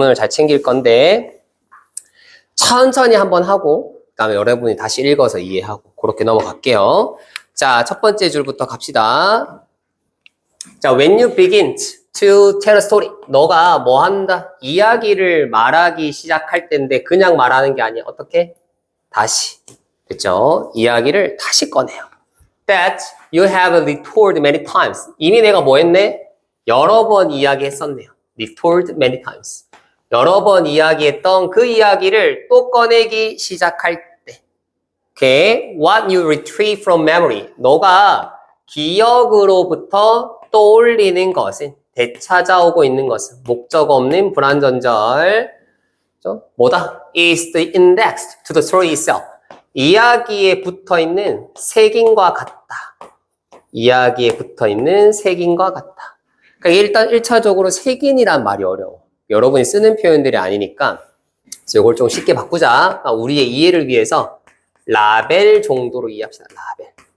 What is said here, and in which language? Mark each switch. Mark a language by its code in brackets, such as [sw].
[ko] 오늘 잘 챙길 건데 천천히 한번 하고 그다음에 여러분이 다시 읽어서 이해하고 그렇게 넘어갈게요. 자, 첫 번째 줄부터 갑시다. [en] 자, when you begin to tell a story. [ko] 너가 뭐 한다? 이야기를 말하기 시작할 때인데 그냥 말하는 게 아니야. 어떻게? 다시. 그렇죠? 이야기를 다시 꺼내요. [en] That you have retold many times. [ko] 이미 내가 뭐 했네? 여러 번 이야기했었네요. [en] retold many times. [ko] 여러 번 이야기했던 그 이야기를 또 꺼내기 시작할 때. [en] Okay. What you retrieve from memory. [ko] 너가 기억으로부터 떠올리는 것은, 되찾아오고 있는 것은, 목적 없는 불완전절. 뭐다? [en] is the index to the story itself. [ko] 이야기에 붙어있는 색인과 같다. 이야기에 붙어있는 색인과 같다. 그러니까 일단 1차적으로 색인이란 말이 어려워. 여러분이 쓰는 표현들이 아니니까 이걸 좀 쉽게 바꾸자. 우리의 이해를 위해서 라벨 정도로 이해합시다. 라벨.